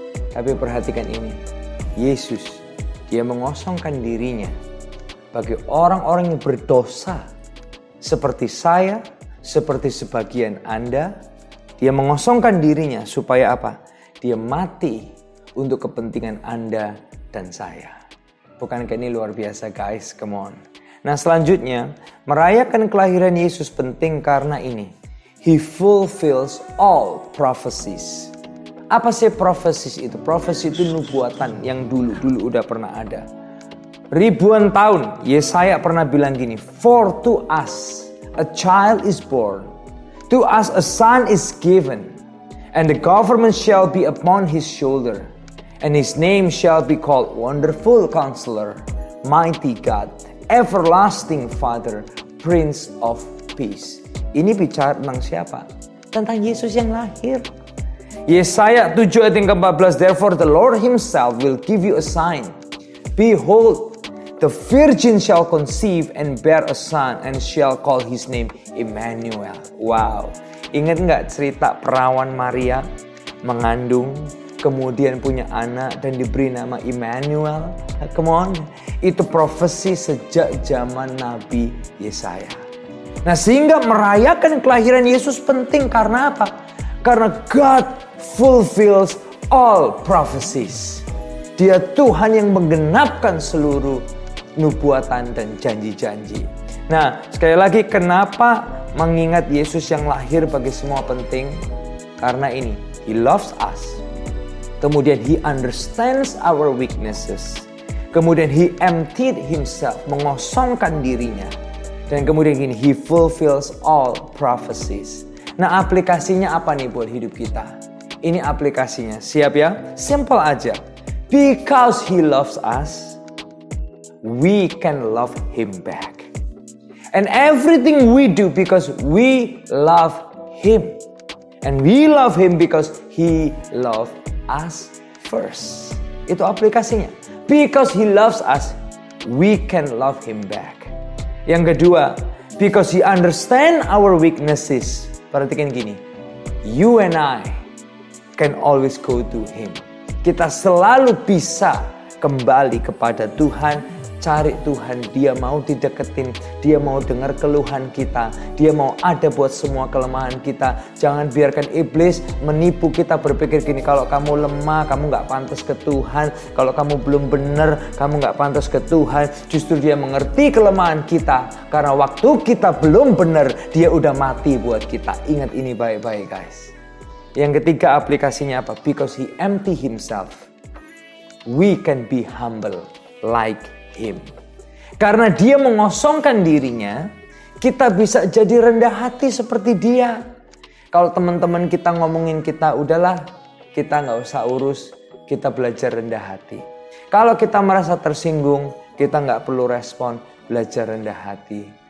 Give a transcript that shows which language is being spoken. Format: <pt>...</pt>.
<id>Tapi perhatikan ini, Yesus, dia mengosongkan dirinya bagi orang-orang yang berdosa seperti saya, seperti sebagian Anda. Dia mengosongkan dirinya supaya apa? Dia mati untuk kepentingan Anda dan saya. Bukankah ini luar biasa, guys?</id> <en>Come on.</en> <id>Nah, selanjutnya, merayakan kelahiran Yesus penting karena ini.</id> <en>He fulfills all prophecies.</en> <id>Apa sih profesis itu? Profesi itu nubuatan yang dulu udah pernah ada. Ribuan tahun Yesaya pernah bilang gini,</id> <en>for to us a child is born, to us a son is given, and the government shall be upon his shoulder, and his name shall be called Wonderful Counselor, Mighty God, Everlasting Father, Prince of Peace.</en> <id>Ini bicara tentang siapa? Tentang Yesus yang lahir. Yesaya 7 ayat yang ke-14,</id> <en>therefore the Lord himself will give you a sign. Behold, the virgin shall conceive and bear a son and shall call his name Emmanuel. Wow.</en> <id>Ingat nggak cerita perawan Maria mengandung, kemudian punya anak dan diberi nama Emmanuel?</id> <en>Come on.</en> <id>Itu profesi sejak zaman Nabi Yesaya. Nah, sehingga merayakan kelahiran Yesus penting karena apa?</id> <en>Karena God fulfills all prophecies.</en> <id>Dia Tuhan yang menggenapkan seluruh nubuatan dan janji-janji. Nah, sekali lagi, kenapa mengingat Yesus yang lahir bagi semua penting? Karena ini,</id> <en>He loves us. Kemudian He understands our weaknesses. Kemudian He emptied Himself,</en> <id>mengosongkan dirinya. Dan kemudian ini,</id> <en>He fulfills all prophecies.</en> <id>Nah, aplikasinya apa nih buat hidup kita? Ini aplikasinya, siap ya? Simple aja.</id> <en>Because He loves us, we can love Him back. And everything we do because we love Him. And we love Him because He loved us first.</en> <id>Itu aplikasinya.</id> <en>Because He loves us, we can love Him back.</en> <id>Yang kedua,</id> <en>because He understands our weaknesses.</en> <id>Perhatikan gini,</id> <en>you and I can always go to Him.</en> <id>Kita selalu bisa kembali kepada Tuhan cari Tuhan, Dia mau dideketin, Dia mau dengar keluhan kita, Dia mau ada buat semua kelemahan kita. Jangan biarkan iblis menipu kita berpikir gini, kalau kamu lemah, kamu gak pantas ke Tuhan. Kalau kamu belum benar, kamu gak pantas ke Tuhan. Justru Dia mengerti kelemahan kita, karena waktu kita belum benar, Dia udah mati buat kita. Ingat ini baik-baik guys. Yang ketiga aplikasinya apa?</id> <en>Because He empty Himself, we can be humble like Him.</en> <id>Karena Dia mengosongkan dirinya, kita bisa jadi rendah hati seperti Dia. Kalau teman-teman kita ngomongin kita, udahlah, kita gak usah urus, kita belajar rendah hati. Kalau kita merasa tersinggung, kita gak perlu respon, belajar rendah hati.</id>